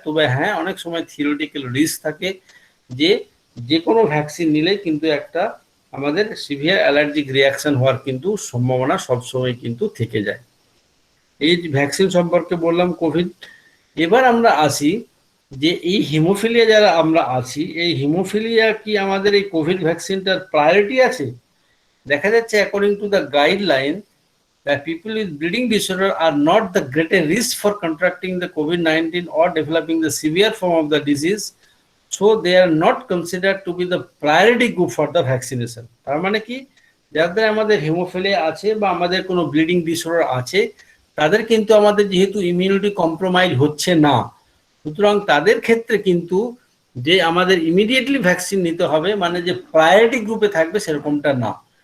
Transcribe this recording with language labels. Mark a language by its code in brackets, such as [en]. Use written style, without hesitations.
[bn] তবে হ্যাঁ, অনেক সময় থিওরিটিক্যাল রিস্ক থাকে যে কোনো ভ্যাকসিন নিলে কিন্তু একটা আমাদের সিভিয়ার অ্যালার্জিক রিয়াকশন হওয়ার কিন্তু সম্ভাবনা সবসময় কিন্তু থেকে যায়। এই ভ্যাকসিন সম্পর্কে বললাম কোভিড। এবার আমরা আসি যে এই হিমোফিলিয়া যারা আমরা আছি, এই হিমোফিলিয়া কি আমাদের এই কোভিড ভ্যাকসিনটার প্রায়োরিটি আছে? দেখা যাচ্ছে [en] According to the guideline that people with bleeding disorder are not the greater risk for contracting the COVID-19 or developing the severe form of the disease, so they are not considered to be the priority group for the vaccination. [bn] তার মানে কি, যাদের আমাদের haemophilia আছে বা আমাদের কোনো bleeding disorder আছে তাদের কিন্তু আমাদের যেহেতু ইমিউনিটি কম্প্রোমাইজ হচ্ছে না, সুতরাং তাদের ক্ষেত্রে কিন্তু যে আমাদের ইমিডিয়েটলি ভ্যাকসিন নিতে হবে মানে যে প্রায়োরিটি গ্রুপে থাকবে সেরকমটা না।